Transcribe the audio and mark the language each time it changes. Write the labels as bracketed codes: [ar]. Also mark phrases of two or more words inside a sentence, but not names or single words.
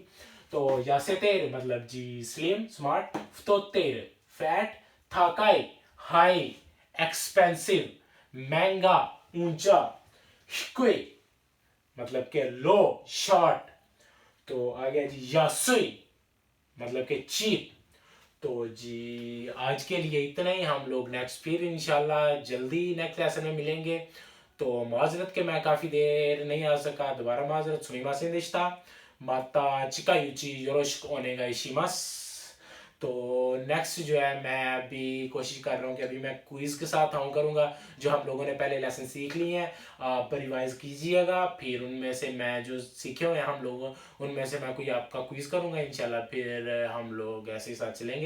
[ur] تو یاسیتیر مطلب جی [en] slim smart, [ur] فتوتیر فیٹ، تھاکائی [en] high expensive [ur] مہنگا اونچا، ہکوے مطلب کے [en] low short. [ur] تو آ گیا جی یاسوئی مطلب کے چیپ. تو جی آج کے لیے اتنا ہی، ہم لوگ نیکسٹ پھر [ar] إن شاء الله [ur] جلدی [en] next lesson [ur] میں ملیں گے. تو معذرت کہ میں کافی دیر نہیں آ سکا، دوبارہ معذرت [ja] すみませんでした。また近いうちよろしくお願いします。 [ur] تو نیکسٹ جو ہے میں ابھی کوشش کر رہا ہوں کہ ابھی میں کوئز کے ساتھ آؤں کروں گا، جو ہم لوگوں نے پہلے لیسن سیکھ لیے ہیں آپ ریوائز کیجیے گا، پھر ان میں سے میں جو سیکھے ہوئے ہیں ہم لوگ ان میں سے میں کوئی آپکا کوئز کروں گا [ar] إن شاء الله, [ur] پھر ہم لوگ ایسے ہی ساتھ چلیں گے.